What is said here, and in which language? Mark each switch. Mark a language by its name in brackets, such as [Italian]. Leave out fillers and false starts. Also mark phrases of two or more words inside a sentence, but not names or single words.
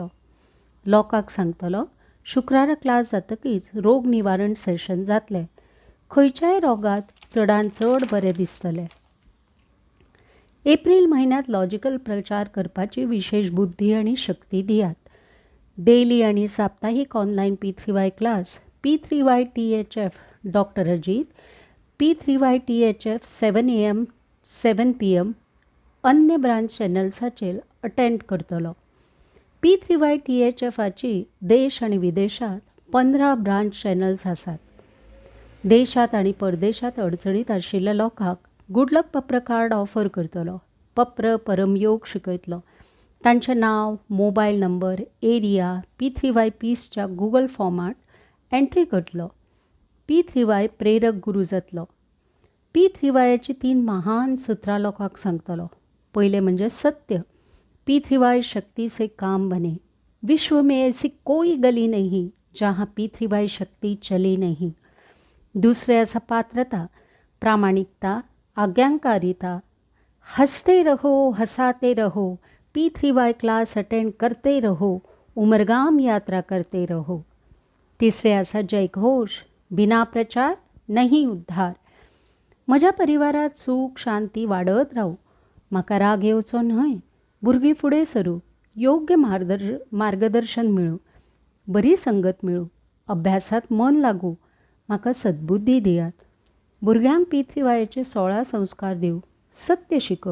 [Konkani] लोकांक सांगतलो शुक्रारा क्लास जातकीच रोग निवारण सेशन जातलें. खंयच्याय रोगात चडांत चड बरें दिसतलें. एप्रिल म्हयन्यांत लॉजिकल प्रचार करपाची विशेष बुद्धी आनी शक्ती दियात. डेली आनी साप्ताहीक ऑनलायन पितृवाय क्लास P3Y THF डॉक्टर अजित, P3Y THF 7 AM 7 PM अन्य ब्रांच चॅनल्साचेर अटेंड करतलो. P3Y THFची देश आनी विदेशात 15 [English] branch channels [Konkani] आसात. देशात आनी परदेशात अडचणीत आशिल्ल्या लोकांक [English] good luck [Konkani] पप्र कार्ड ऑफर करतलो. पप्र परमयोग शिकयतलो. तांचें नांव, [English] mobile number, [Konkani] एरिया P3Y पीसच्या गुगल फॉर्मात एंट्री करतलो. पितृवाय प्रेरक गुरू जातलो. पितृवायाची 3 महान सुत्रां लोकांक सांगतलो. पयलें म्हणजे सत्य. [Hindi] पितृवाय शक्ति से काम बने. विश्व में ऐसी कोई गली नहीं जहाँ पितृवाय शक्ति चली नहीं. [Konkani] दुसरें आसा पात्रता, प्रामाणिकता, आज्ञाकारिता. [Hindi] हंसते रहो, हंसाते रहो. पितृवाय [English] class attend [Hindi] करते रहो. उमरगाम यात्रा करते रहो. [Konkani] तिसरें आसा जयघोष, [Hindi] बिना प्रचार नहीं उद्धार. [Konkani] म्हज्या परिवारात सूख शांती वाडत रावूं. म्हाका राग येवचो न्हय. भुरगीं फुडें सरूं. योग्य मार्गदर्शन मेळूं. बरी संगत मेळूं. अभ्यासात मन लागूं. म्हाका सद्बुद्धी दियात. भुरग्यांक पी3वायचे 16 संस्कार दिव, सत्य शिकव.